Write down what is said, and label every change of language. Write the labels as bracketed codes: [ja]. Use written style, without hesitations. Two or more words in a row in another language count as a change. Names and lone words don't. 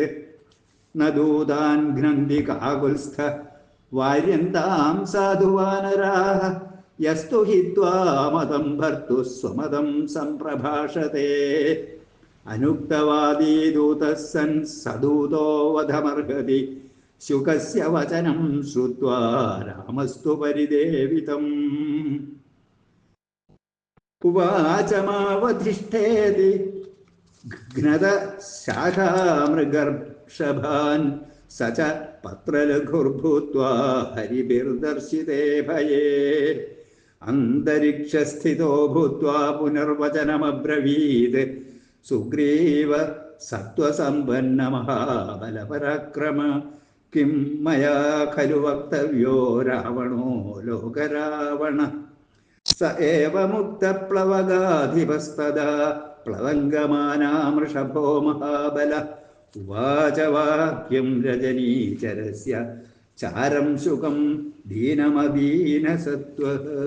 [sa] ന ദൂതാൻ ഘ്നന്തി കാകുൽസ്ഥ വാര്യന്താം സാധു വാനരാഃ യസ്തു ഹിത്വാ മതം ഭർത്തുഃ സ്വമതം സംപ്രഭാഷത്തെ അനുക്തവാദീ ദൂതഃ സൻ സദൂതോ വധമർഹതി ശുകസ്യ വചനം ശ്രുത്വാ രാമസ്തു പരിദേവിതം ഉവാച മാവധിഷ്ഠേതി ഘ്നത ശാഖാമൃഗർഷഭാൻ स च पत्रलघुर्भूत्वा हरिभिर्दर्शिते भये अन्तरिक्षस्थितो भूत्वा पुनर्वचनमब्रवीत् सुग्रीव सत्त्वसम्पन्नमहाबलपराक्रम किं मया खलु वक्तव्यो रावणो लोकरावण स एव मुक्तप्लवगाधिपस्तदा प्लवङ्गमानामृषभो महाबल उवाच वाक्यं रजनीचरस्य चारं शुकं दीनमदीनसत्त्वः